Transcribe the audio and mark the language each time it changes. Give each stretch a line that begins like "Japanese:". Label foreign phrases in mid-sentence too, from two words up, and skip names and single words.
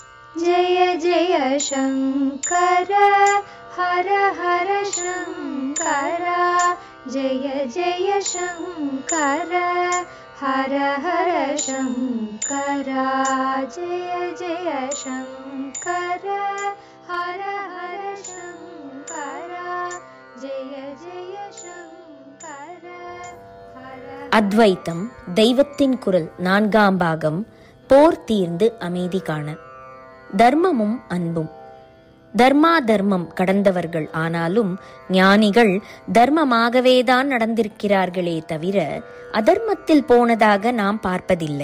Sanskrit: जय जय शङ्कर हर हर शङ्कर जय जय शङ्कर हर हर शङ्कर जय जय शङ्कर हर हर शङ्कर जय जय शङ्कर हर.
Tamil: அத்வைத்தம் தெய்வத்தின் குரல் 4ஆம் பாகம். போர் தீர்ந்து அமைதி காண. தர்மமும் அன்பும். தர்மா தர்மம் கடந்தவர்கள் ஆனாலும் ஞானிகள் தர்மமாகவேதான் நடந்திருக்கிறார்களே தவிர அதர்மத்தில் போனதாக நாம் பார்ப்பதில்லை.